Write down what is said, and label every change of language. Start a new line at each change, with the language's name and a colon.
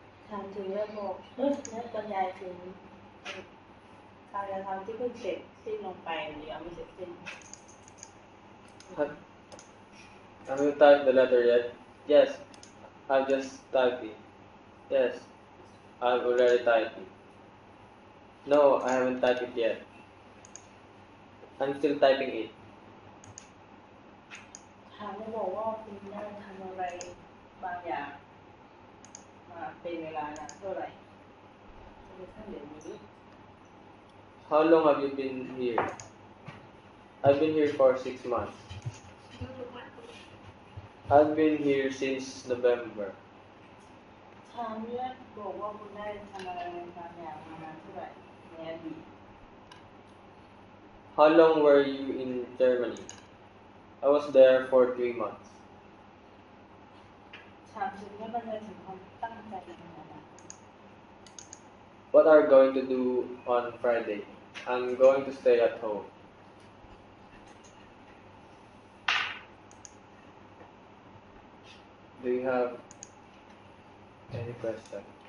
Thai: ถามถึงและบอกและบรรยายถึงการกระทำที่เพิ่งเสร็จสิ้นลงไปหรือยังไม่เสร็จสิ้น
English: Have you typed the letter yet? Yes. I've just typed it. Yes. I've already typed it. No, I haven't typed it yet. I'm still typing it.
Thai: ถามและบอกว่าคุณได้ทำอะไรบางอย่างมาเป็นเวลานานเท่าไหร่จนกระทั่งเดี๋ยวนี้
English: How long have you been here? I've been here for 6 months. I've been here since November.
Thai: ถามและบอกว่าคุณได้ทำอะไรบางอย่างมานานเท่าไหร่ในอดีต
English: How long were you in Germany? I was there for 3 months.
Thai: ถามถึงและบรรยายถึงความตั้งใจในอนาคต
English: What are you going to do on Friday? I'm going to stay at home. Do you have any question?